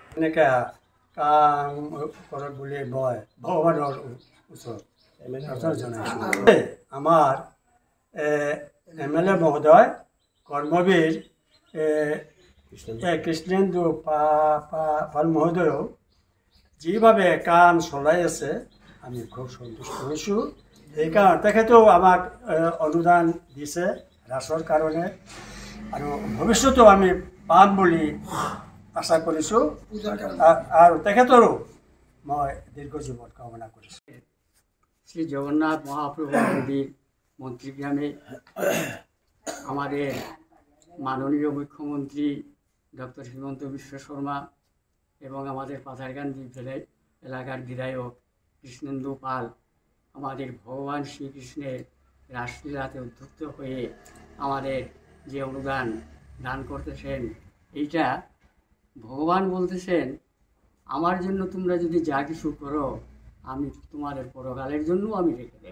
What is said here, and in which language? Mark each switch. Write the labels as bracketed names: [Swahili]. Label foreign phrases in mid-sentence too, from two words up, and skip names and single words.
[Assamese] আমার এমএলএ মহোদয় কর্মবীর কৃষ্ণেন্দু পাল মহোদয় যেভাবে কাম চলাই আছে আমি খুব সন্তুষ্ট হৈছোঁ। সেইকাৰণে তেখেতেও আমাক অনুদান দিছে ৰাসৰ কাৰণে, আৰু ভৱিষ্যতেও আমি পাম বুলি আশা কৰিছোঁ, আৰু তেখেতৰো মই দীৰ্ঘ জীৱন কামনা কৰিছোঁ। [Bangla] শ্রী জগন্নাথ মহাপ্রভু মন্দির মন্ত্রীগ্রামে আমাদের মাননীয় মুখ্যমন্ত্রী ডক্টর হিমন্ত বিশ্ব শর্মা এবং আমাদের পাথারকান্দি এলাকার বিধায়ক কৃষ্ণেন্দু পাল আমাদের ভগবান শ্রীকৃষ্ণের রাসলীলাতে উদ্যুক্ত হয়ে আমাদের যে অনুদান দান করতেছেন, এইটা ভগবান বলতেছেন আমার জন্য তোমরা যদি যা কিছু করো আমি তোমাদের পরকালের জন্য আমি রেখে দেব।